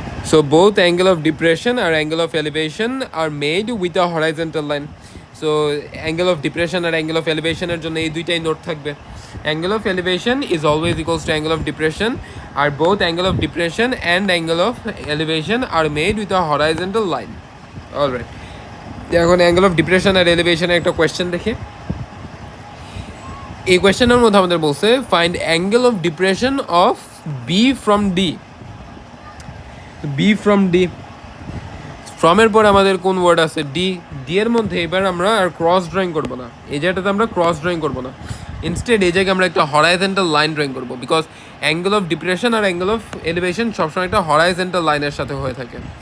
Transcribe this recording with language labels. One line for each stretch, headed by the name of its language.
English: So both angle of depression or angle of elevation are made with a horizontal line. So angle of depression or angle of elevation
Bangla: এর জন্য এই দুইটাই note থাকবে।
English: Angle of elevation is always equals to angle of depression, আর both angle of depression and angle of elevation are made with a horizontal line. All right.
Bangla: এখন
English: angle of depression
Bangla: আর elevation এর একটা question দেখি। এই কোয়েশ্চেনের মধ্যে আমাদের বলছে
English: find angle of depression of B from D.
Bangla: B from D, ফ্রমের পর আমাদের কোন ওয়ার্ড আছে? ডি। ডি এর মধ্যে এবার আমরা আর ক্রস ড্রয়িং করবো না, এই জায়গাটাতে আমরা ক্রস ড্রয়িং করবো না, ইনস্টেড এই জায়গায় আমরা একটা হরাইজেন্টাল লাইন ড্রয়িং করবো, because angle of depression আর angle of elevation সবসময় একটা হরাইজেন্টাল লাইনের সাথে হয়ে থাকে।